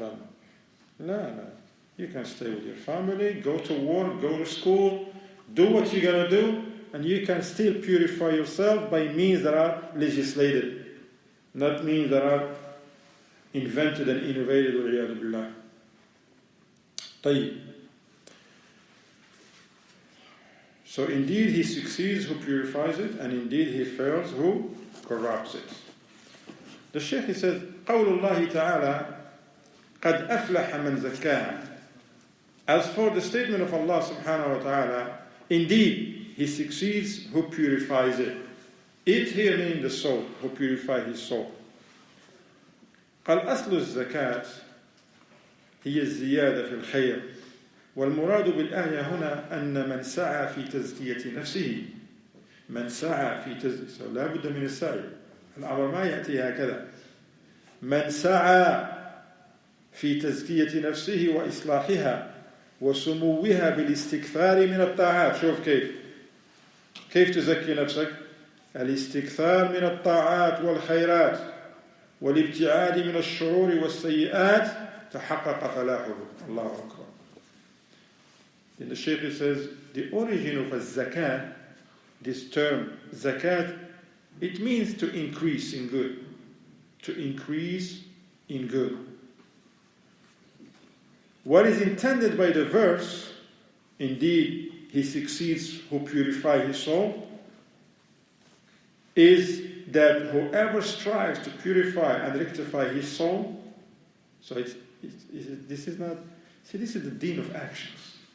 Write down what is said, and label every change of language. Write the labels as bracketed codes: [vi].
[en] And no. You can stay with your family, go to work, go to school, do what you're going to do, and you can still purify yourself by means that are legislated, not means that are invented and innovated. [ar] وَعِيَاذُ بِاللَّهِ. طيب. [en] So indeed he succeeds who purifies it, and indeed he fails who corrupts it. The Shaykh, he says, [ar] قول الله تعالى قد أفلح من زكاها. [en] As for the statement of Allah subhanahu wa ta'ala, indeed he succeeds who purifies it. It here means the soul, who purifies his soul. [ar] قال أصل الزكاة هي الزيادة في الخير. والمراد بالآية هنا أن من سعى في تزكية نفسه من سعى في تزكية لا بد من السعي. الأمر ما يأتي هكذا. من سعى في تزكية نفسه وإصلاحها وسموها بالاستكثار من الطاعات. شوف كيف تزكي نفسك؟ الاستكثار من الطاعات والخيرات والابتعاد من الشرور والسيئات تحقق فلاحه. الله أكبر. [en] Then the Shaykh says, the origin of a zakat, this term zakat, it means to increase in good. To increase in good. What is intended by the verse, indeed he succeeds who purify his soul, is that whoever strives to purify and rectify his soul, so this is the deen of actions.